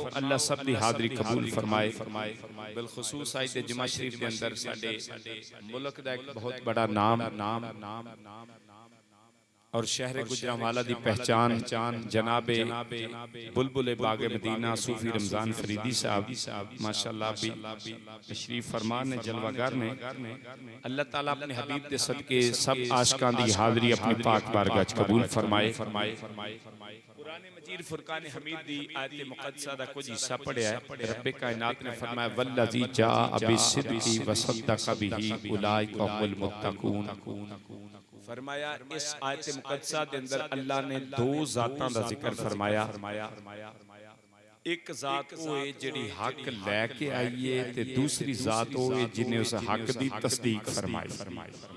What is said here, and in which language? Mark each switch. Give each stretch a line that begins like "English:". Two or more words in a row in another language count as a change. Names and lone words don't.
Punjabi: ਅੱਲਾਹ ਸਬ ਦੀ ਹਾਜ਼ਰੀ ਕਬੂਲ ਫ਼ਰਮਾਏ। ਬਿਲਖ਼ੁਸੂਸ ਅੱਜ ਦੇ ਜੁਮਾ ਸ਼ਰੀਫ਼ ਦੇ ਅੰਦਰ ਸਾਡੇ ਮੁਲਕ ਦਾ ਏਕ ਬਹੁਤ ਬੜਾ ਨਾਮ ਔਰ ਸ਼ਹਿਰ ਗੁਜਰਾਂਵਾਲਾ ਦੀ ਪਹਿਚਾਣ ਜਨਾਬੇ ਬੁਲਬੁਲ ਬਾਗ਼ੇ ਮਦੀਨਾ ਸੂਫ਼ੀ ਰਮਜ਼ਾਨ ਫ਼ਰੀਦੀ ਸਾਹਬ ਮਾਸ਼ਾਅੱਲਾਹ ਭੀ ਤਸ਼ਰੀਫ਼ ਫ਼ਰਮਾਨ ਨੇ ਜਲਵਾਗਰ ਨੇ ਅੱਲਾਹ ਤਾਲਾ ਅਪਣੇ ਹਬੀਬ ਦੇ ਸਦਕੇ ਸਬ ਆਸ਼ਿਕਾਂ ਦੀ ਹਾਜ਼ਰੀ ਅਪਣੀ ਪਾਕ ਬਾਰਗਾਹ ਚ ਕਬੂਲ ਫ਼ਰਮਾਏ। ਕੁਰਾਨ ਮਜੀਦ ਫ਼ੁਰਕਾਨ ਹਮੀਦ ਦੀ ਆਇਤ ਮੁਕੱਦਸਾ ਦਾ ਕੁਛ ਹਿੱਸਾ ਪੜ੍ਹਿਆ ਹੈ। ਰੱਬੇ ਕਾਇਨਾਤ ਨੇ ਫ਼ਰਮਾਇਆ
Arabic: والذي جاء بالصدق و صدق به أولئك هم المتقون.
Punjabi: ਫ਼ਰਮਾਇਆ ਇਸ ਆਇਤ ਮੁਕੱਦਸਾ ਦੇ ਅੰਦਰ ਅੱਲਾਹ ਨੇ ਦੋ ਜ਼ਾਤਾਂ ਦਾ ਜ਼ਿਕਰ ਫ਼ਰਮਾਇਆ। ਏਕ ਜ਼ਾਤ ਵੋ ਹੈ ਜਿਹੜੀ ਹੱਕ ਲੈ ਕੇ ਆਈ ਹੈ ਤੇ ਦੂਸਰੀ ਜ਼ਾਤ ਵੋ ਹੈ ਜਿਨ੍ਹੇਂ ਉਸ ਹੱਕ ਦੀ ਤਸਦੀਕ ਫ਼ਰਮਾਈ।